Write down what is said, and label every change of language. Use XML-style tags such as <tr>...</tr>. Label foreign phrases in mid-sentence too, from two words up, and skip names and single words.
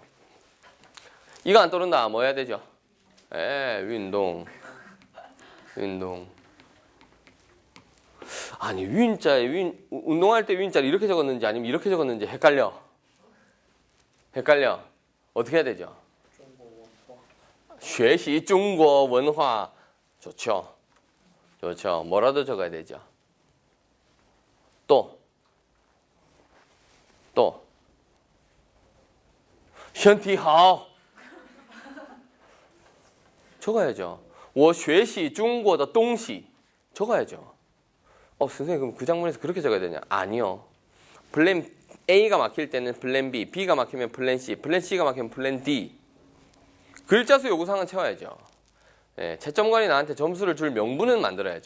<ko>이거 안 떠오른다. 뭐 해야 되죠? 예, 운동. 아니 윈자에 운동할 때 윈자를 이렇게 적었는지 아니면 이렇게 적었는지 헷갈려. 어떻게 해야 되죠?</ko> <zh>学习中国文化.</zh> <ko>좋죠. 뭐라도 적어야 되죠.</ko> <zh>또 身体好. 적어야죠. 我学习中国的东西.</zh> <ko>적어야죠. 선생님 그럼 그 장문에서 그렇게 적어야 되냐? 아니요. 플랜 A가 막힐 때는 플랜 B, B가 막히면 플랜 C, 플랜 C가 막히면 플랜 D. 글자 수 요구사항은 채워야죠. 예, 채점관이 나한테 점수를 줄 명분은 만들어야죠.</ko>